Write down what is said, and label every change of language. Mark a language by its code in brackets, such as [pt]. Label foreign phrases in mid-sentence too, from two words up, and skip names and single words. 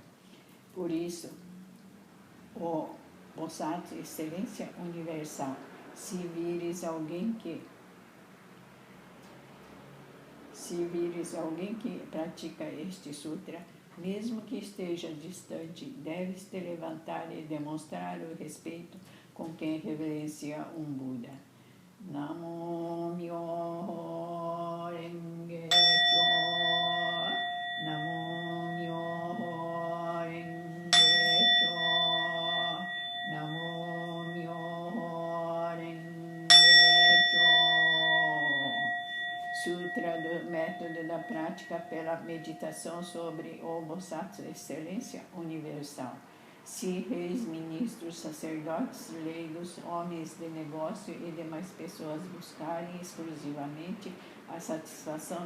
[pt] Por isso, o Bossato, excelência universal, se vires alguém que pratica este sutra, mesmo que esteja distante, deves te levantar e demonstrar o respeito com quem reverencia um Buda. [ja] 南無妙法蓮華経. 南無妙法蓮華経. 南無妙法蓮華経. [pt] Sutra do método da prática pela meditação sobre o Bossato Excelência Universal. Se reis, ministros, sacerdotes, leigos, homens de negócio e demais pessoas buscarem exclusivamente a satisfação